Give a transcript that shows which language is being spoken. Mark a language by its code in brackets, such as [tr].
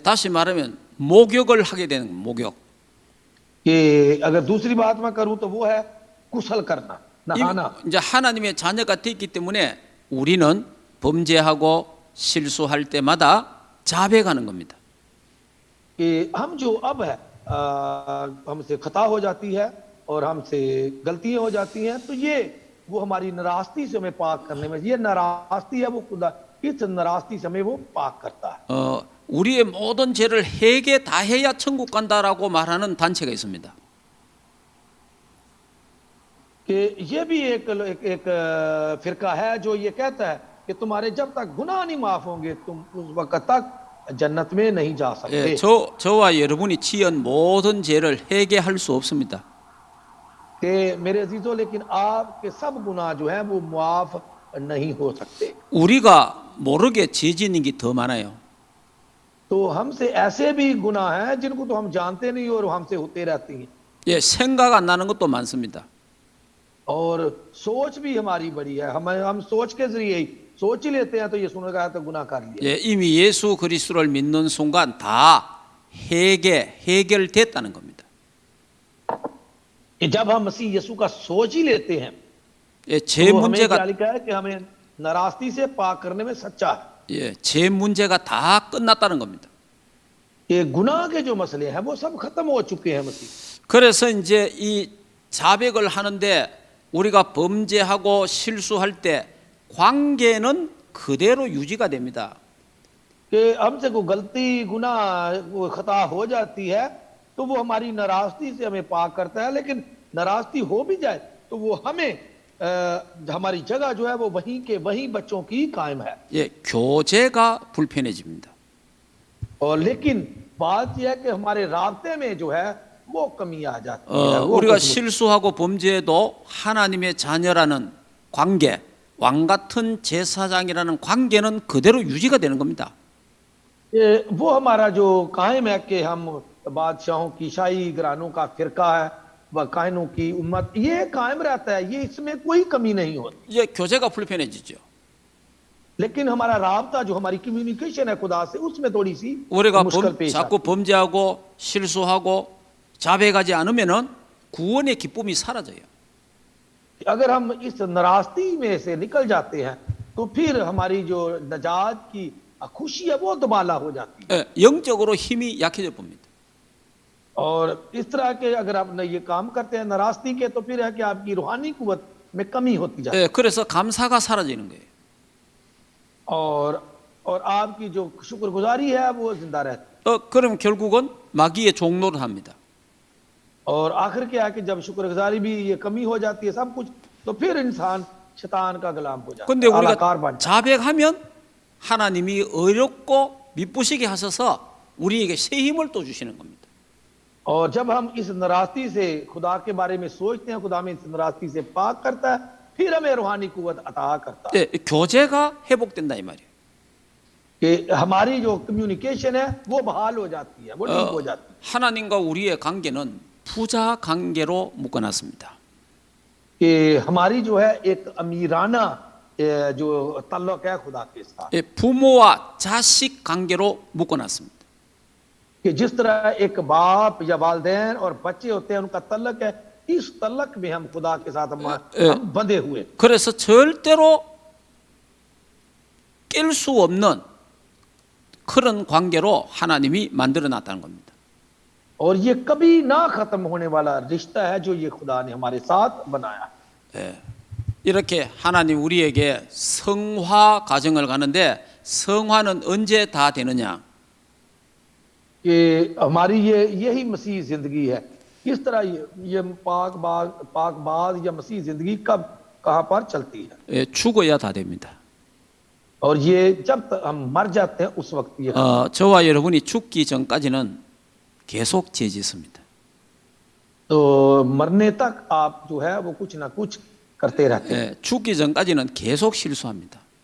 [ko] 다시 말하면 목욕을 하게 되는 거예요, 목욕. [hi] कि अगर दूसरी बात मैं करूं तो वो है कुशल करना, नहाना। [ko] 이제 하나님의 자녀가 됐기 때문에 우리는 범죄하고 실수할 때마다 자백하는 겁니다. [hi] कि हम जो अब है हमसे खता हो जाती है और हमसे गलतियां हो जाती हैं, तो ये वो हमारी नाराजगी से हमें पाक करने में, ये नाराजगी है वो खुदा इस नाराजगी से हमें वो पाक करता है। [ko] 우리의 모든 죄를 회개 다 해야 천국 간다라고 말하는 단체가 있습니다. [hi] कि ये भी एक फिरका है जो ये कहता है कि तुम्हारे जब तक गुनाह नहीं माफ होंगे तुम उस वक्त तक जन्नत में नहीं जा सकते। [ko] 저와 여러분이 지은 모든 죄를 회개할 수 없습니다. [hi] कि मेरे अजीजों, लेकिन आपके सब गुनाह जो है वो मुआफ नहीं हो सकते। [ko] 우리가 모르게 죄 짓는 게 더 많아요. [hi] तो हमसे ऐसे भी गुनाह हैं जिनको तो हम जानते नहीं और हमसे होते रहती हैं। [ko] 예, 생각 안 나는 것도 많습니다. [hi] और सोच भी हमारी बड़ी है, हम सोच के जरिए ही सोच ही लेते हैं तो ये सुन रहा है तो गुनाह कर लिया। [ko] 예, 이미 예수 그리스도를 믿는 순간 다 해결됐다는 겁니다. [hi] कि जब हम मसीह यीशु का सोच ही लेते हैं, [ko] 예, 제 [hi] तो हमें [ko] 문제가 [hi] क्या लिखा है कि हमें नाराजगी से पाक करने में सच्चा है। [ko] 예, 제 문제가 다 끝났다는 겁니다. [hi] ये गुनाह के जो मसले हैं वो सब खत्म हो चुके हैं मसीह। [ko] 그래서 이제 이 자백을 하는데 우리가 범죄하고 실수할 때 관계는 그대로 유지가 됩니다. [hi] कि हमसे कोई गलती गुनाह वो खता हो जाती है तो वो हमारी नाराजगी से हमें पाक करता है, लेकिन नाराजगी हो भी जाए तो वो हमें हमारी जगह जो है वो वहीं के वहीं बच्चों की कायम है। [ko] 예, 교제가 불편해집니다. [hi] और लेकिन बात यह है कि हमारे राब्ते में जो है वो कमी आ जाती है। वो [ko] 우리가 [hi] कुछ- [ko] 실수하고 범죄해도 하나님의 자녀라는 관계, 왕 같은 제사장이라는 관계는 그대로 유지가 되는 겁니다. [hi] वो हमारा जो कायम है कि हम बादशाहों की शाही घरानों का फिरका है व कायनों की उम्मत, ये कायम रहता है, ये इसमें कोई कमी नहीं होती। [ko] 이제 교제가 불편해지죠. [hi] लेकिन हमारा राब्ता जो हमारी कम्युनिकेशन है खुदा से उसमें थोड़ी सी [ko] 우리가 [hi] मुश्किल पेश [ko] 자꾸 [hi] आती [ko] 범죄하고 실수하고 자백하지 않으면은 구원의 기쁨이 사라져요. [hi] है। अगर हम इस नाराजगी में से निकल जाते हैं तो फिर हमारी जो नजात की खुशी है वो दुबाला हो जाती है। [ko] 예, 영적으로 힘이 약해져 봅니다. [hi] और इस तरह के अगर आप ये काम करते हैं नाराजगी के, तो फिर है कि आपकी रूहानी कुव्वत में कमी होती जाती है। [ko] 예, 그래서 감사가 사라지는 거예요. [hi] और आपकी जो शुक्रगुजारी है वो जिंदा रहती है। [ko] 그럼 결국은 마귀의 종로를 합니다. [hi] और आखिर क्या है कि जब शुक्रगुजारी भी ये कमी हो जाती है सब कुछ, तो फिर इंसान शैतान का गुलाम हो जाता [ko] 근데 [hi] है, आलाकार [ko] 우리가 [hi] बन जाता [ko] 자백하면 하나님이 의롭고 미쁘시게 하셔서 우리에게 새 힘을 또 주시는 겁니다. [hi] है। और जब हम इस नाराजगी से खुदा के बारे में सोचते हैं, खुदा में इस नाराजगी से पाक करता है, फिर हमें रूहानी कुव्वत अता करता है। [ko] 예, 교제가 회복된다 이 말이에요. [hi] कि हमारी जो कम्युनिकेशन है वो बहाल हो जाती है, वो ठीक हो जाती है। [ko] 하나님과 우리의 관계는 부자 관계로 묶어놨습니다. [hi] कि हमारी जो है एक अमीराना जो तल्लुक है खुदा के साथ, [ko] 예, 부모와 자식 관계로 묶어놨습니다. [hi] कि जिस तरह एक बाप या वालिदैन और बच्चे होते हैं उनका तल्लक है, इस तल्लक में हम खुदा के साथ हम बंधे हुए। [ko] 그래서 절대로 깰 수 없는 그런 관계로 하나님이 만들어 놨다는 겁니다. [hi] और ये कभी ना खत्म होने वाला रिश्ता है जो ये खुदा ने हमारे साथ बनाया। [ko] 예, 이렇게 하나님 우리에게 성화 과정을 가는데 성화는 언제 다 되느냐? [hi] कि हमारी यही मसीह जिंदगी है। किस तरह ये पाकबाज या मसीह जिंदगी कब कहाँ पर चलती है, [ko] 예, 죽어야 다 됩니다. [hi] और ये जब तक हम मर जाते हैं उस वक्त ये खत्म होता [ko] 저와 여러분이 죽기 전까지는 계속 죄 짓습니다. [hi] है। तो मरने तक आप जो है वो कुछ ना कुछ करते रहते हैं, [ko] 예, 죽기 전까지는 계속 실수합니다.